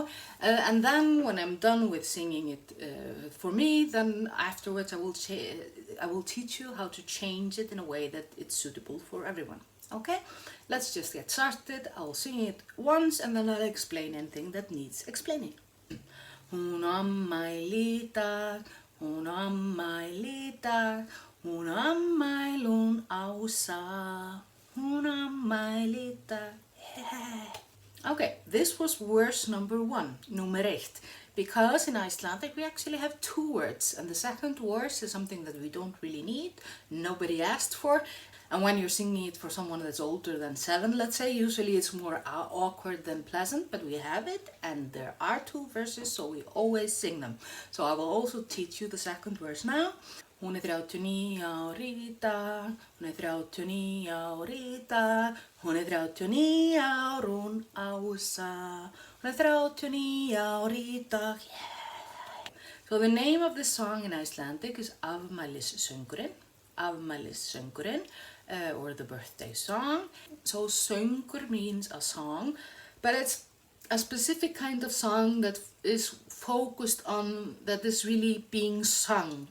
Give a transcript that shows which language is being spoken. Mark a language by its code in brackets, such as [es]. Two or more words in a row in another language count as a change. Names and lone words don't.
[en] And then when I'm done with singing it for me, then afterwards I will teach you how to change it in a way that it's suitable for everyone. Okay? Let's just get started. I'll sing it once and then I'll explain anything that needs explaining. [is] Hún afmæli í dag, hún afmæli í dag, hún afmæli hún Ása. Hún afmæli [en] Okay, this was verse number 1, nummer 8. Because in Icelandic we actually have 2 words, and the second verse is something that we don't really need, nobody asked for. And when you're singing it for someone that's older than 7, let's say, usually it's more awkward than pleasant, but we have it, and there are 2 verses, so we always sing them. So I will also teach you the second verse now. [is] Hún 39 ár í dag, hún 39 ár í dag, hún 39 ár hún Ása, hún 39 ár í dag, [en] yeah. So the name of this song in Icelandic is afmælissöngurinn, or the birthday song. So söngur means a song, but it's a specific kind of song that is focused on, that is really being sung.